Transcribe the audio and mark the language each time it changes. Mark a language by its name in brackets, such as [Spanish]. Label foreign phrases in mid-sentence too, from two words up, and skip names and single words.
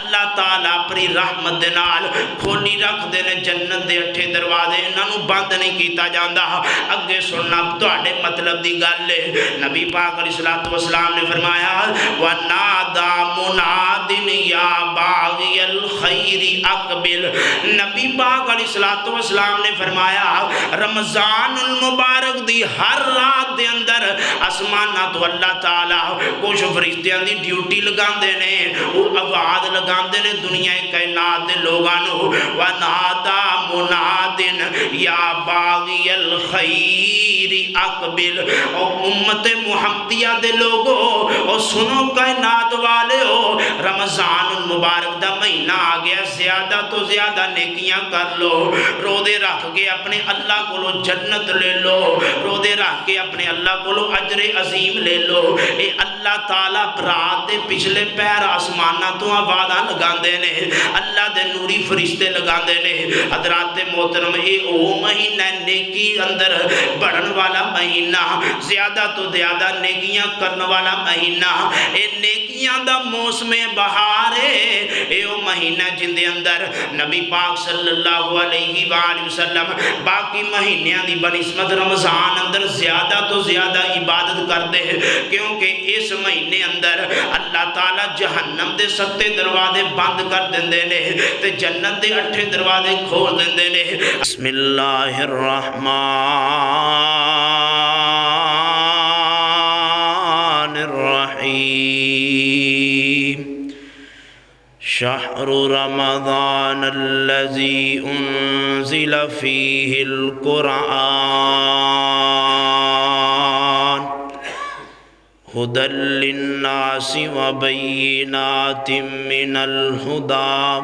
[Punjabi] تعالیٰ اپنی رحمت دے نال کھولی رکھ دینے جنت دے 8 دروازے انہاں نوں بند نہیں کیتا جاندا اگے سننا تہاڈے مطلب دی گل ہے نبی پاک [Arabic] علیہ الصلوۃ والسلام [Punjabi] نے فرمایا [Arabic] وَنَادَى مُنَادٍ يَا بَاغِيَ الْخَيْرِ اقبل [Punjabi] نبی پاک [Arabic] علیہ الصلوۃ والسلام [Punjabi] نے فرمایا رمضان المبارک دی ہر رات دے اندر آسماناں تو اللہ تعالیٰ کچھ فرشتیاں دی ڈیوٹی لگاندے نے وہ آواز لگاندے نے دنیا کائنات دے لوگاں نوں [Arabic] وَنَادَى مُنَادٍ يَا بَاغِيَ الْخَيْرِ اقبل [Punjabi] او امت محمدیہ دے لوگو او سنو کائنات والے ہو رمضان المبارک دا مہینہ آ گیا زیادہ تو زیادہ نیکیاں کر لو روزے رکھ کے اپنے اللہ کو جنت لے لو روزے رکھ کے اپنے اللہ کو اجر عظیم لے لو اے اللہ تعالیٰ رات دے پچھلے پیر آسمانہ تو آوازاں لگاندے نے اللہ دے نوری فرشتے لگاندے نے حضرات محترم اے او مہینہ نیکی اندر بڑھن والا مہینہ زیادہ تو زیادہ نیکیاں کرنے والا مہینہ اے نیکیاں دا موسم بہار ہے اے او مہینہ جن دے اندر نبی پاک [Arabic] صلی اللہ علیہ وآلہ وسلم [Punjabi] باقی مہینیاں دی بنسبت رمضان اندر زیادہ تو زیادہ عبادت کرتے ہیں کیونکہ اس مہینے اندر اللہ تعالیٰ جہنم دے 7 دروازے بند کر دیندے نے تے جنت دے 8 دروازے کھول دیندے نے [Arabic] بسم اللہ الرحمن الرحیم شہر رمضان الذي انزل فيه القرآن هدى للناس وبينات من الهدى